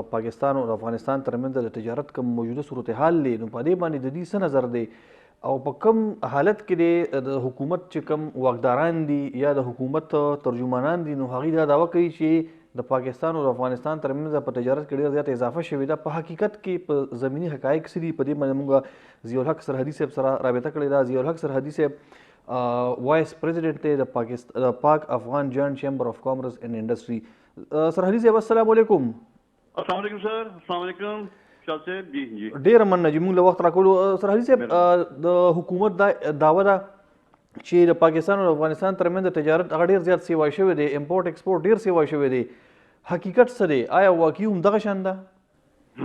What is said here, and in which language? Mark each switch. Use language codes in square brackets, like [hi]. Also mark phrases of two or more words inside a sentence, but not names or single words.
[ps] پاکستان او د افغانستان ترمنځ د تجارت کوم موجوده صورتحال دی نو په دې باندې د دې څه نظر دی او په کوم حالت کې د حکومت چې کوم واکداران دي یا د حکومت ترجمانان دي نو هغوی دا دعوه کوي چې د پاکستان او افغانستان ترمنځ په تجارت کې ډېره زیاته اضافه شوې ده په حقیقت کې په زمینی حقایق څه دي په دې باندې موږ ضیاء الحق سرحدي صاحب سره رابطه کړې ده ضیاء الحق سرحدي صاحب [en] vice president [ps] دی د پاک افغان جوائنٹ چیمبر اف کامرس اینڈ انڈسٹری سرحدي صاحب [ar] السلام علیکم السلام علیکم [ps] سر [ar] السلام علیکم [ps] شاه صاحب جی جی ډېره مننه چې موږ له وخت راکړو سرحدي صاحب د حکومت دا دعوه ده چې د پاکستان او افغانستان ترمنځ تجارت هغه ډېر زیات سیوا شوی دی [en] import export [ps] ډېر سیوا شوی دی حقیقت څه دی آیا واقعي هم دغه شان ده